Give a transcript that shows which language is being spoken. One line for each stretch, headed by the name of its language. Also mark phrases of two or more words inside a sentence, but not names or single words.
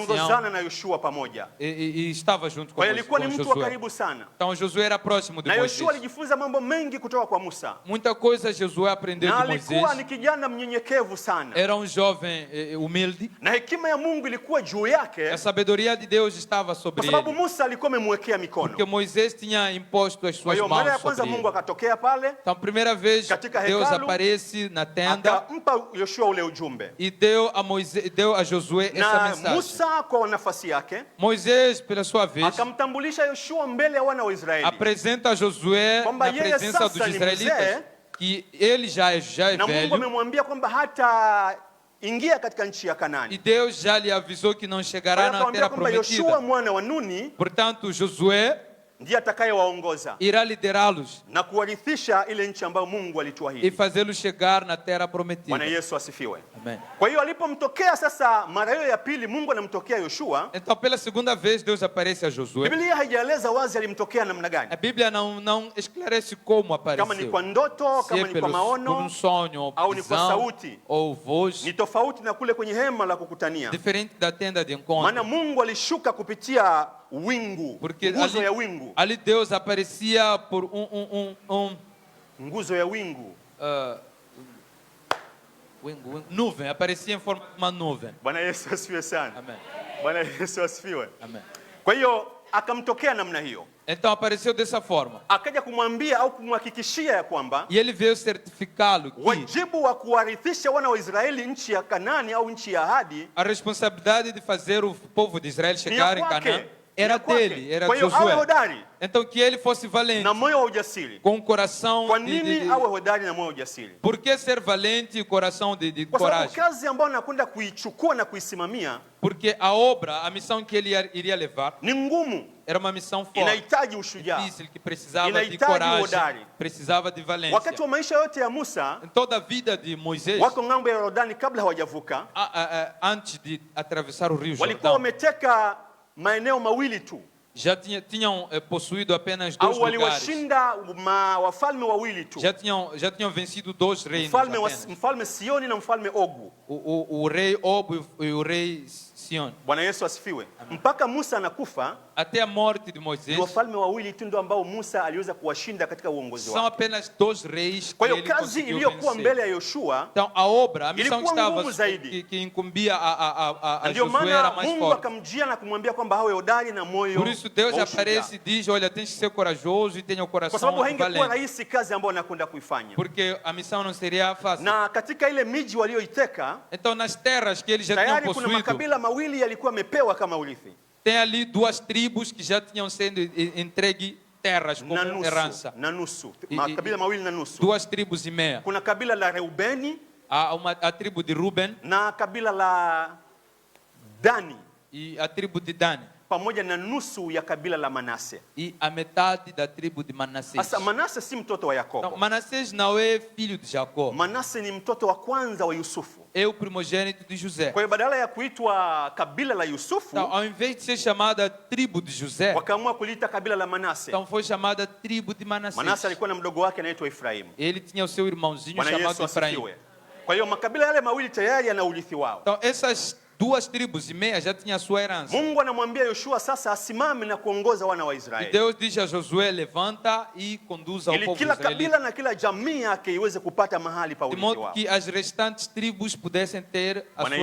Swahili: waliongozana na Yoshua pamoja.
Portuguese: e estava junto com,
Swahili: Kwa hiyo alikuwa ni mtu wa
Portuguese: Josué.
Swahili: karibu sana,
Portuguese: Então Josué era próximo de
Swahili: na
Portuguese: Moisés.
Swahili: Yoshua alijifunza mambo mengi kutoka kwa Musa,
Portuguese: Muita coisa Josué aprendeu
Swahili: na
Portuguese: de
Swahili: alikuwa
Portuguese: Moisés.
Swahili: ni kijana mnyenyekevu sana,
Portuguese: Era jovem humilde.
Swahili: na hekima ya Mungu ilikuwa juu yake,
Portuguese: A sabedoria de Deus estava
Swahili: kwa
Portuguese: sobre
Swahili: sababu
Portuguese: ele.
Swahili: Musa alikuwa amemwekea
Portuguese: Porque
Swahili: mikono.
Portuguese: Moisés tinha imposto as
Swahili: Kwa
Portuguese: suas
Swahili: hiyo mara ya
Portuguese: mãos
Swahili: kwanza
Portuguese: sobre
Swahili: Mungu
Portuguese: ele.
Swahili: akatokea pale,
Portuguese: Então, a primeira vez,
Swahili: Katika
Portuguese: Deus
Swahili: hekalu,
Portuguese: aparece na tenda
Swahili: akampa Yoshua ule ujumbe,
Portuguese: e deu a Josué essa
Swahili: na
Portuguese: mensagem.
Swahili: Musa kwa nafasi yake
Portuguese: Moisés, pela sua vez,
Swahili: akamtambulisha Yoshua mbele ya wana wa Israeli,
Portuguese: apresenta a Josué
Swahili: Kwamba
Portuguese: na
Swahili: yeye
Portuguese: presença
Swahili: sasa
Portuguese: dos
Swahili: ni
Portuguese: israelitas
Swahili: mzee,
Portuguese: que ele já é
Swahili: na Mungu
Portuguese: velho
Swahili: amemwambia kwamba hata ingia katika nchi ya
Portuguese: e
Swahili: Kanaani.
Portuguese: Deus já lhe avisou que não
Swahili: Kwa
Portuguese: chegará
Swahili: hiyo
Portuguese: na
Swahili: akamwambia
Portuguese: terra
Swahili: kwamba Yoshua
Portuguese: prometida.
Swahili: mwana wa Nuni
Portuguese: Portanto, Josué
Swahili: ndiye atakayewaongoza
Portuguese: irá liderá-los
Swahili: na kuwarithisha ile nchi ambayo Mungu
Portuguese: e
Swahili: alituahidi.
Portuguese: fazê-los chegar na terra
Swahili: Bwana
Portuguese: prometida.
Swahili: Yesu asifiwe.
Portuguese: Amém.
Swahili: Kwa hiyo alipomtokea sasa mara hiyo ya pili, Mungu anamtokea Yoshua,
Portuguese: Então, pela segunda vez, Deus aparece a Josué.
Swahili: Biblia haijaeleza wazi alimtokea namna gani,
Portuguese: A Bíblia não esclarece como
Swahili: kama ni
Portuguese: apareceu.
Swahili: kwa ndoto,
Portuguese: Se
Swahili: kama
Portuguese: é
Swahili: ni kwa
Portuguese: por
Swahili: maono,
Portuguese: um sonho, ou
Swahili: au ni kwa
Portuguese: visão,
Swahili: sauti.
Portuguese: ou voz,
Swahili: ni tofauti na kule kwenye hema la kukutania.
Portuguese: diferente da tenda de
Swahili: Maana
Portuguese: encontro.
Swahili: Mungu alishuka kupitia wingu,
Portuguese: Porque
Swahili: nguzo ya wingu,
Portuguese: ali Deus aparecia por
Swahili: nguzo ya wingu.
Portuguese: nuvem, aparecia em forma de uma nuvem.
Swahili: Bwana Yesu asifiwe sana.
Portuguese: Amém.
Swahili: Bwana Yesu asifiwe.
Portuguese: Amém.
Swahili: Kwa hiyo akamtokea namna hiyo,
Portuguese: Então apareceu dessa forma.
Swahili: akaja kumwambia au kumhakikishia ya kwamba
Portuguese: E ele veio certificá-lo que
Swahili: wajibu wa kuwarithisha wana wa Israeli nchi ya Kanaani au nchi ya ahadi
Portuguese: a responsabilidade de fazer o povo de Israel
Swahili: ni
Portuguese: chegar
Swahili: ya
Portuguese: em Canaã
Swahili: kwake,
Portuguese: era
Swahili: ni ya kwake.
Portuguese: dele, era
Swahili: Kwa
Portuguese: de
Swahili: hiyo awe
Portuguese: Josué.
Swahili: hodari
Portuguese: Então que ele fosse valente,
Swahili: na moyo wa ujasiri.
Portuguese: com um coração
Swahili: Kwa nini awe hodari na moyo wa ujasiri?
Portuguese: Por que ser valente e coração de
Swahili: Kwa sababu
Portuguese: coragem?
Swahili: kazi ambayo anakwenda kuichukua na kuisimamia
Portuguese: Porque a obra, a missão que ele iria levar,
Swahili: ni ngumu,
Portuguese: era uma missão forte,
Swahili: inahitaji ushujaa.
Portuguese: difícil, que precisava de
Swahili: Inahitaji
Portuguese: coragem,
Swahili: hodari.
Portuguese: precisava de valência.
Swahili: Wakati wa maisha yote ya Musa,
Portuguese: Em toda a vida de Moisés,
Swahili: wako ng'ambo ya Yordani, kabla hawajavuka,
Portuguese: antes de atravessar o rio
Swahili: walikuwa
Portuguese: Jordão,
Swahili: wameteka maeneo mawili tu,
Portuguese: já tinham possuído apenas 2
Swahili: au
Portuguese: lugares.
Swahili: waliwashinda wafalme wawili tu,
Portuguese: Já tinham vencido 2 reinos apenas.
Swahili: mfalme Sioni na mfalme Ogu.
Portuguese: O rei Og e o rei Sion.
Swahili: Bwana Yesu asifiwe. Mpaka Musa anakufa,
Portuguese: Até a morte de
Swahili: ni
Portuguese: Moisés,
Swahili: wafalme wawili tu ndio ambao Musa aliweza kuwashinda katika uongozi
Portuguese: são
Swahili: wake.
Portuguese: apenas 2 reis que
Swahili: Kwa hiyo
Portuguese: ele
Swahili: kazi
Portuguese: conseguiu
Swahili: iliyokuwa mbele
Portuguese: vencer.
Swahili: ya Yoshua,
Portuguese: Então a obra, a missão que
Swahili: ilikuwa
Portuguese: estava
Swahili: ngumu zaidi.
Portuguese: que incumbia a
Swahili: ndio
Portuguese: Josué era
Swahili: maana
Portuguese: mais
Swahili: Mungu
Portuguese: forte.
Swahili: akamjia na kumwambia kwamba awe hodari na moyo
Portuguese: Por isso Deus
Swahili: wa ushujaa.
Portuguese: aparece e diz, olha, tens que ser corajoso e tenha o
Swahili: Kwa
Portuguese: coração
Swahili: sababu haingekuwa
Portuguese: valente,
Swahili: rahisi kazi ambayo anakwenda kuifanya.
Portuguese: porque a missão não seria fácil.
Swahili: Na katika ile miji walioiteka,
Portuguese: Então nas terras que eles já tinham
Swahili: tayari kuna
Portuguese: possuído,
Swahili: makabila mawili yalikuwa yamepewa kama urithi.
Portuguese: tem ali 2 tribos que já tinham sendo entregue terras como herança.
Swahili: Na nusu.
Portuguese: E-
Swahili: Makabila mawili na nusu.
Portuguese: 2 tribos e meia.
Swahili: Kuna kabila la Reubeni
Portuguese: A tribo de Ruben
Swahili: na kabila la Dani
Portuguese: e a tribo de Dan
Swahili: pamoja na nusu ya kabila la Manase.
Portuguese: e a metade da tribo de Manassés.
Swahili: Sasa Manase si mtoto wa
Portuguese: Não,
Swahili: Yakobo.
Portuguese: Manassés não é filho de Jacó,
Swahili: Manase ni mtoto wa kwanza wa Yusufu.
Portuguese: é o primogênito de José.
Swahili: Kwa hiyo badala ya kuitwa kabila la Yusufu,
Portuguese: Então, ao invés de ser chamada tribo de José,
Swahili: wakaamua kuliita kabila la Manase.
Portuguese: então foi chamada tribo de
Swahili: Manase
Portuguese: Manassés.
Swahili: alikuwa na mdogo wake anaitwa Efraimu.
Portuguese: Ele tinha o seu irmãozinho
Swahili: Bwana
Portuguese: chamado
Swahili: Yesu
Portuguese: Efraim.
Swahili: asifiwe. Kwa hiyo makabila yale mawili tayari yana urithi wao.
Portuguese: Então essas 2 tribos e meia já tinham a sua herança.
Swahili: Mungu anamwambia Yoshua sasa asimame na kuongoza wana wa
Portuguese: E
Swahili: Israeli,
Portuguese: Deus diz a Josué, levanta e conduza o
Swahili: ili
Portuguese: povo
Swahili: kila
Portuguese: israelita,
Swahili: kabila na kila jamii yake iweze kupata mahali pa
Portuguese: de
Swahili: urithi
Portuguese: modo
Swahili: wao.
Portuguese: que as restantes tribos pudessem ter a
Swahili: Bwana